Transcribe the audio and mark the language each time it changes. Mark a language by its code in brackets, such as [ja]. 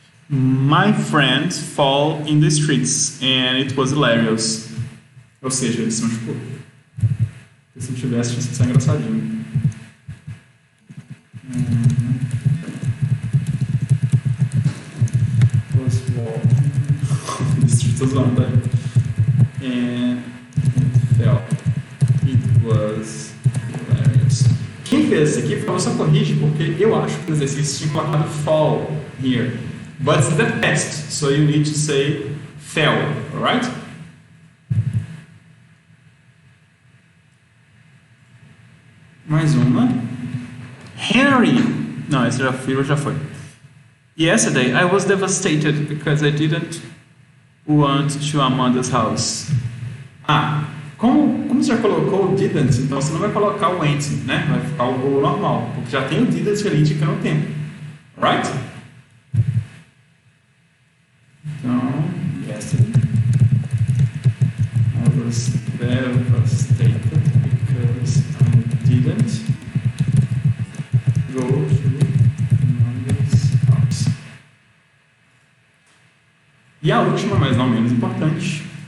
[en] My friends fall in the streets and it was hilarious. [pt] Ou seja, eles são tipo... Se não tivesse, tinha sido engraçadinho. [en] Was walking the streets as well, tá? And it fell. It was hilarious. [pt] Quem fez isso aqui, por favor, só corrige, porque eu acho que o exercício tinha colocado fall here. [en] But it's the past, so you need to say fell, alright? [pt] Mais uma. Harry! Não, esse já foi. [en] Yesterday I was devastated because I didn't want to Amanda's house. [pt] Como você já colocou o [en] didn't, [pt] então você não vai colocar o went, né? Vai ficar o go normal, porque já tem o didn't ali indicando o tempo. [en] Alright? Então, yesterday I was devastated because I didn't go to Amanda's house. [pt] E a última, mas não menos importante.